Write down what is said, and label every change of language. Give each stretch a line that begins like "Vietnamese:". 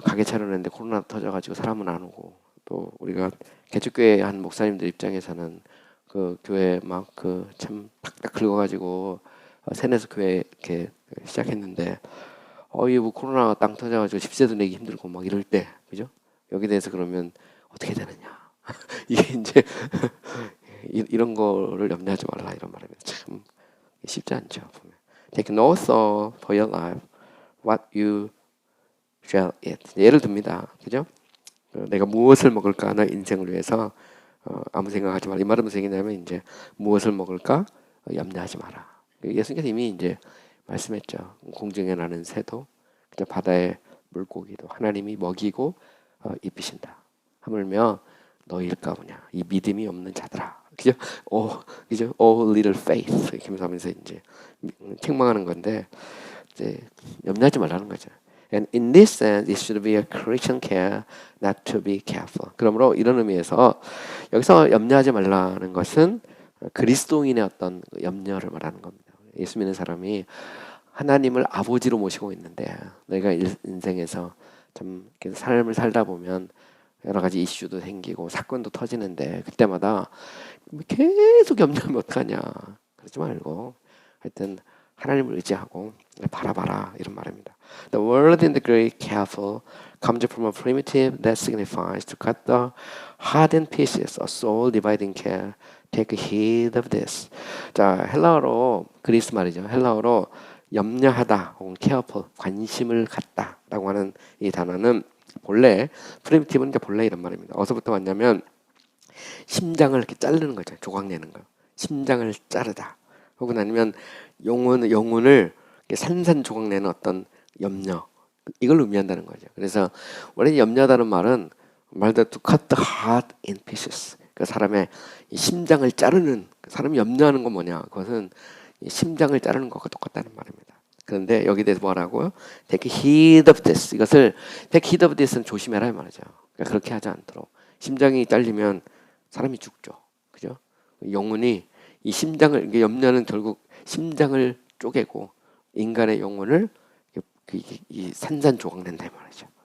Korean: 가게 차려냈는데 코로나 터져가지고 사람은 안 오고 또 우리가 개척교회 한 목사님들 입장에서는 그 교회 막 참 탁탁 긁어가지고 세내서 교회 이렇게 시작했는데 이게 코로나가 땅 터져가지고 집세도 내기 힘들고 막 이럴 때 그죠? 여기 대해서 그러면 어떻게 되느냐 이게 이제 이런 거를 염려하지 말라 이런 말입니다. 참 쉽지 않죠. 보면.
English: Take no thought for your life, what you shall eat.
Korean: 예를 듭니다. 그죠? 내가 무엇을 먹을까 너 인생을 위해서 아무 생각하지 말라. 이 말은 무슨 얘기냐면 이제 무엇을 먹을까 염려하지 마라. 예수님께서 이미 이제 말씀했죠. 공중에 나는 새도 그저 바다의 물고기도 하나님이 먹이고 입히신다. 하물며 너희일까 보냐. 이 믿음이 없는 자들아. 그죠? 그죠?
English: Oh little faith.
Korean: 이렇게 하면서 이제 책망하는 건데 이제 염려하지 말라는 거죠.
English: And in this sense, it should be a Christian care not to be careful.
Korean: 그러므로 이런 의미에서 여기서 염려하지 말라는 것은 그리스도인의 어떤 염려를 말하는 겁니다. 예수 믿는 사람이 하나님을 아버지로 모시고 있는데 내가 인생에서 참 삶을 살다 보면 여러 가지 이슈도 생기고 사건도 터지는데 그때마다 계속 염려하면 어떡하냐 그러지 말고 하여튼 하나님을 의지하고 바라봐라 이런 말입니다.
English: The word in the Greek careful comes from a primitive that signifies to cut the hardened pieces, a soul dividing care. Take heed of this.
Korean: 자, 헬라어로 그리스 말이죠. 헬라어로 염려하다 혹은 careful 관심을 갖다라고 하는 이 단어는 본래 프리미티브는 이제 본래 이런 말입니다. 어디서부터 왔냐면 심장을 이렇게 자르는 거죠. 조각 내는 거. 심장을 자르다. 혹은 아니면 영혼을 산산조각 내는 어떤 염려. 이걸 의미한다는 거죠. 그래서 원래 염려하다는 말은 말대로
English: to cut the heart in pieces.
Korean: 그 사람의 이 심장을 자르는 사람이 염려하는 건 뭐냐? 그것은 이 심장을 자르는 것과 똑같다는 말입니다. 그런데 여기 대해서 뭐라고요?
English: Take heed of this.
Korean: 이것을 take heed of this는 조심해라 이 말이죠. 그러니까 그렇게 하지 않도록. 심장이 잘리면 사람이 죽죠. 그죠? 영혼이 이 심장을 이게 염려는 결국 심장을 쪼개고 인간의 영혼을 이 산산조각 낸다 이 말이죠.